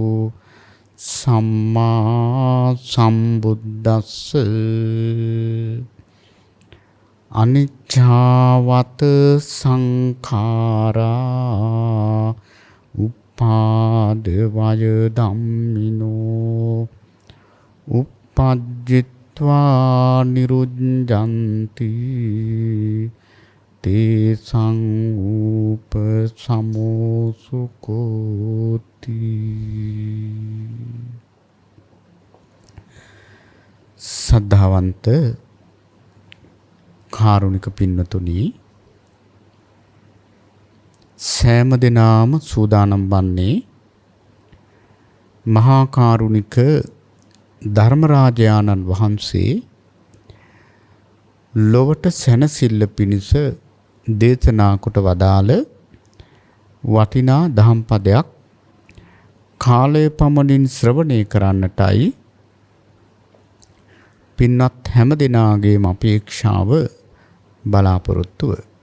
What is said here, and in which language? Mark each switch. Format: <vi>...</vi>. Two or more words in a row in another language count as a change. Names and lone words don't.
<pi>සම්මා සම්බුද්දස්ස අනිච්ඡාවත සංඛාරා උපාදවය ධම්මිනෝ uppajjitva niruddhanti තේසං උපසමෝසුකෝති.</pi> <si>සද්ධාවන්ත කාරුණික පින්නතුනි, සෑම දිනම සූදානම් වන්නේ මහා කාරුණික ධර්මරාජානන් වහන්සේ ලොවට සැනසෙල්ල පිණිස දේශනා කොට වදාළ වටිනා දහම් පදයක් කාලය පමණින් ශ්‍රවණය කරන්නටයි පින්වත් හැම දිනාගේම අපේක්ෂාව බලාපොරොත්තුව.</si>